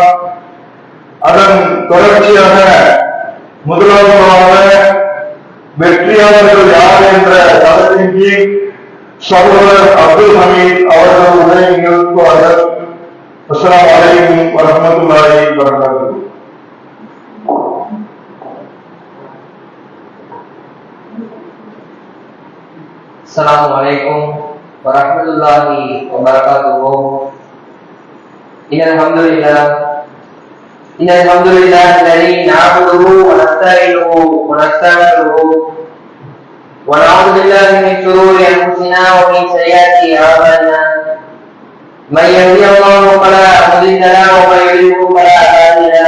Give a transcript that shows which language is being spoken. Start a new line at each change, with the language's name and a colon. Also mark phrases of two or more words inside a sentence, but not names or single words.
Tamil: அதன் தொடர்ச்சியாக முதலாவதாக வெற்றியாளர்கள் யார் என்ற தளத்தின் கீழ் சகோதரர் அப்துல் ஹமீத் அவர்கள் உரை நிகழ்த்துவார்கள்.
Arabic: السلام عليكم ورحمة الله وبركاته. السلام عليكم ورحمة الله وبركاته. إن الحمد لله الذي نعبده ونستعينه ونستغفره ونعوذ بالله من شرور أنفسنا ومن سيئات أعمالنا. من يهده الله فلا مضل له ومن يضلل فلا هادي له.